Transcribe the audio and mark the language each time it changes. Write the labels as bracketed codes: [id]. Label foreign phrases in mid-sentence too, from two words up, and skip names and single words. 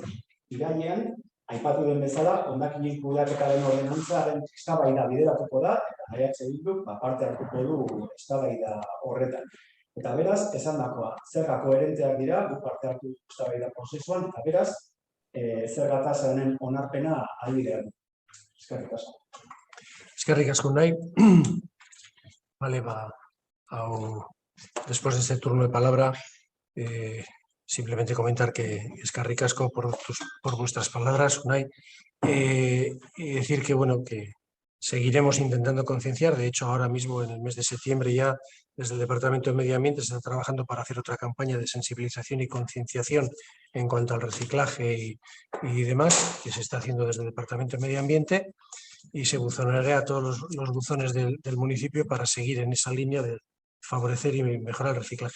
[eu] Irailean, aipatu den bezala, hondakinik kudeaketaren ordenantzaren eztabaida bideratuko da, eta Bilduk parte hartuko du eztabaida horretan. Eta beraz, esandakoa, zerga koherenteak dira, guk parte hartu eztabaida prozesuan, eta beraz, zerga tasa honen onarpena ahalbidean. Eskerrik asko. Eskerrik asko nahi. [es] Vale, después de este turno de palabra, simplemente comentar que [eu] eskerrik asko [es] por vuestras palabras, Unai, y decir que, bueno, que seguiremos intentando concienciar. De hecho, ahora mismo, en el mes de septiembre, ya desde el Departamento de Medio Ambiente se está trabajando para hacer otra campaña de sensibilización y concienciación en cuanto al reciclaje y demás, que se está haciendo desde el Departamento de Medio Ambiente, y se buzoneará a todos los buzones del municipio para seguir en esa línea de favorecer y mejorar el reciclaje.